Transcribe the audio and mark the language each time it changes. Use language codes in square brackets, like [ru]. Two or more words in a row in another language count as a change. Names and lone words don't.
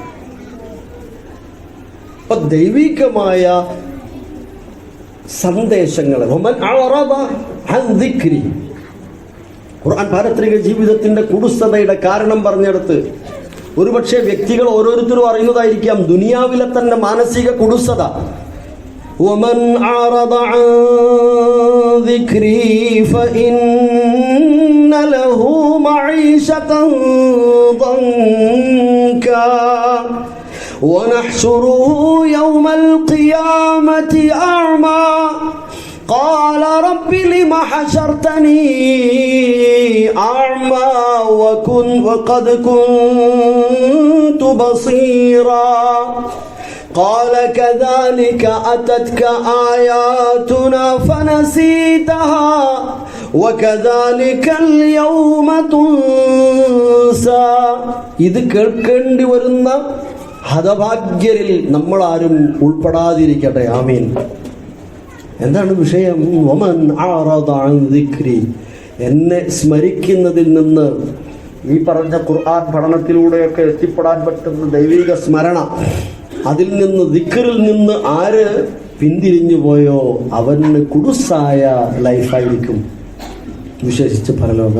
[ml] അപ്പൊ ദൈവികമായ സന്ദേശങ്ങളെ ഖുർആൻ പാരത്രിക ജീവിതത്തിന്റെ കുടുസതയുടെ കാരണം പറഞ്ഞെടുത്ത് ഒരുപക്ഷെ വ്യക്തികൾ ഓരോരുത്തരും അറിയുന്നതായിരിക്കാം ദുനിയാവിലെ തന്നെ മാനസിക കുടുസത. [ar] ومن أعرض عن ذكري فإن له معيشة ضنكا ونحشره يوم القيامة أعمى قال رب لم حشرتني أعمى وقد كنت بصيرا قال كذلك أتتك آياتنا فنسيتها وكذلك اليوم تنسى. [ml] ഇത് കേൾക്കേണ്ടി വരുന്ന ഹതഭാഗ്യരിൽ നമ്മളാരും ഉൾപ്പെടാതിരിക്കട്ടെ. ആമീൻ. എന്താണ് വിഷയം? [ar] ومن أعرض عن ذكري, [ml] എന്നെ സ്മരിക്കുന്നതിൽ നിന്ന്, ഈ പറഞ്ഞ ഖുർആൻ പഠനത്തിലൂടെയൊക്കെ എത്തിപ്പെടാൻ പറ്റുന്ന ദൈവിക സ്മരണ, അതിൽ നിന്ന് ദിക്റിൽ നിന്ന് ആര് പിന്തിരിഞ്ഞു പോയോ അവന് കുടുസായ ലൈഫായിരിക്കും, വിശേഷിച്ച് പരലോകം.